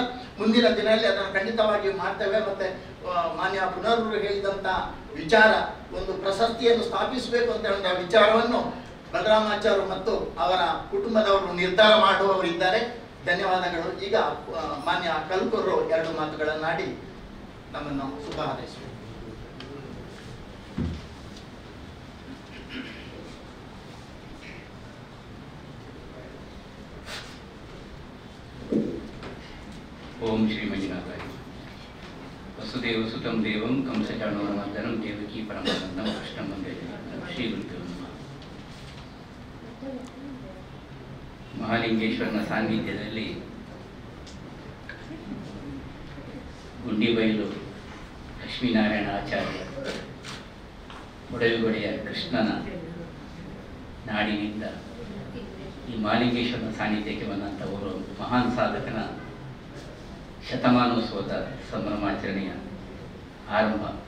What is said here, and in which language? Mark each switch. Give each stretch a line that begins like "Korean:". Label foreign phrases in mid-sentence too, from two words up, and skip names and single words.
Kannada: ಮುಂದಿನ ದಿನದಲ್ಲಿ ಅದನ್ನು ಖಂಡಿತವಾಗಿಯೂ ಮಾಡ್ತೇವೆ. ಮತ್ತೆ ಮಾನ್ಯ ಪುನರೂರು ಹೇಳಿದಂತ ವಿಚಾರ, ಒಂದು ಪ್ರಶಸ್ತಿಯನ್ನು ಸ್ಥಾಪಿಸಬೇಕು ಅಂತ ಹೇಳುವ ವಿಚಾರವನ್ನು ಬಲರಾಮಾಚಾರ್ಯರು ಮತ್ತು ಅವರ ಕುಟುಂಬದವರು ನಿರ್ಧಾರ ಮಾಡುವವರಿದ್ದಾರೆ. ಧನ್ಯವಾದಗಳು. ಈಗ ಮಾನ್ಯ ಕಲ್ಕೂರು 2 ಮಾತುಗಳನ್ನಾಡಿ ನಮ್ಮನ್ನು ಶುಭ ಹಾರೈಸುವ.
Sanskrit: ಓಂ ಶ್ರೀ ಮಂಜುನಾಥಾಯ. ವಸುದೇವ ಸುತಂ ದೇವಂ ಕಂಸಚಾಣೂರಮರ್ದನಂ ದೇವಕೀ ಪರಮಾನಂದಂ ಕೃಷ್ಣಂ ವಂದೇ ಜಗನ್ನಾಥಂ. ಶ್ರೀ ಗುರುದೇವ ನಮಃ.
Kannada: ಮಹಾಲಿಂಗೇಶ್ವರನ ಸಾನ್ನಿಧ್ಯದಲ್ಲಿ ಗುಂಡಿಬೈಲು ಲಕ್ಷ್ಮೀನಾರಾಯಣ ಆಚಾರ್ಯ ಒಡೆಯುಗೊಡೆಯ ಕೃಷ್ಣನ ನಾಡಿನಿಂದ ಈ ಮಹಾಲಿಂಗೇಶ್ವರನ ಸಾನ್ನಿಧ್ಯಕ್ಕೆ ಬಂದಂಥ ಅವರು ಮಹಾನ್ ಸಾಧಕನ ಶತಮಾನೋತ್ಸವದ ಸಂಭ್ರಮಾಚರಣೆಯ ಆರಂಭ.